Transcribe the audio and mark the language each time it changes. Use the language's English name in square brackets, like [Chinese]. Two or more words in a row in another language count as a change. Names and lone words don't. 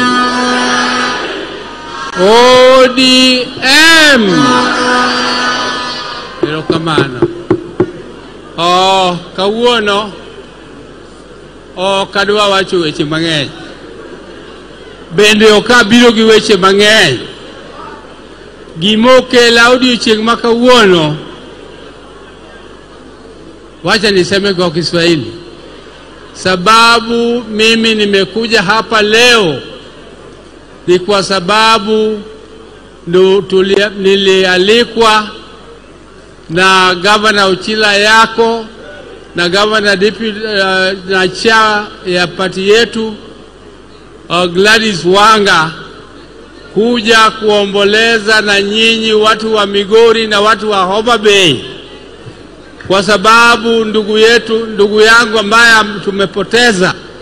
[Luo (Kenya and Tanzania)] Pero kamano. Kawuono kadwa wacho weche mang'eny. Bende okabiro gi weche mang'eny. Gimokela odiochieng' ma kawuono, [Swahili] wacha niseme kwa Kiswahili, sababu mimi nimekuja hapa leo ni kwa sababu nilialikwa na Governor Ochila yako na [English] Governor Deputy [Swahili] na chair ya party yetu Gladys Wanga kuja kuomboleza na nyinyi watu wa Migori na watu wa Homa Bay, kwa sababu ndugu yangu ambaye tumepoteza